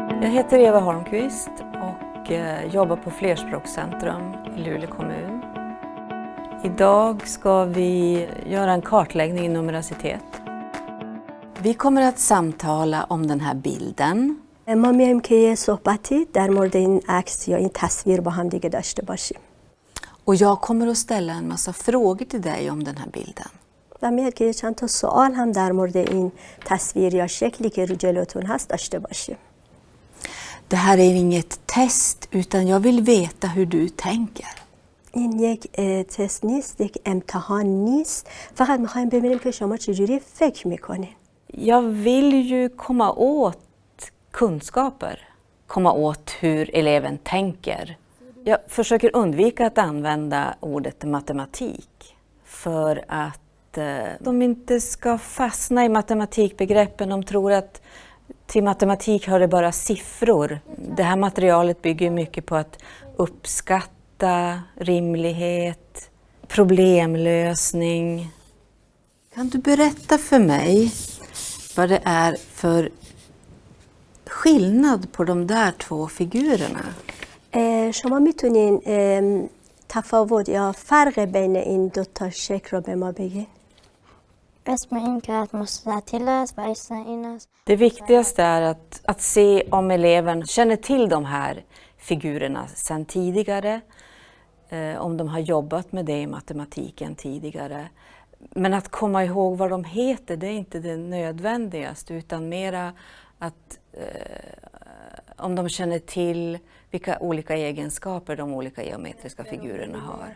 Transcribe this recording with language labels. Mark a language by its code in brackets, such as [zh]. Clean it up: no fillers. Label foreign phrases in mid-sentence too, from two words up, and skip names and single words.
[sv] heter Eva Holmqvist och jobbar på Flerspråkscentrum i Luleå kommun. Idag ska vi göra en kartläggning i numericitet. Vi kommer att samtala om den här bilden. [fa] ما میایم که یه صحبتی در مورد این عکس یا این تصویر با هم دیگه داشته باشیم. [sv] Och jag kommer att ställa en massa frågor till dig om den här bilden. [fa] و میاد که چند تا سوال هم در مورد این تصویر یا شکلی که رو جلوتون هست داشته باشیم. [sv] Det här är inget test utan jag vill veta hur du tänker. [fa] این یک تست نیست، یک امتحان نیست. فقط میخوایم ببینیم که شما چجوری فکر میکنین. [sv] Jag vill ju komma åt kunskaper, komma åt hur eleven tänker. Jag försöker undvika att använda ordet matematik för att de inte ska fastna i matematikbegreppen. De tror att till matematik hör det bara siffror. Det här materialet bygger mycket på att uppskatta rimlighet, problemlösning. Kan du berätta för mig vad det är för skillnad på de där två figurerna? [fa] شما میتونین تفاوت یا فرق بین این دو تا شکل رو به ما بگین؟ اسم این کارت مستطیل است و اسم این است. [sv] Det viktigaste är att se om eleven känner till de här figurerna sedan tidigare. Om de har jobbat med det i matematiken tidigare. Men att komma ihåg vad de heter, det är inte det nödvändigaste utan mera att om de känner till vilka olika egenskaper de olika geometriska figurerna har.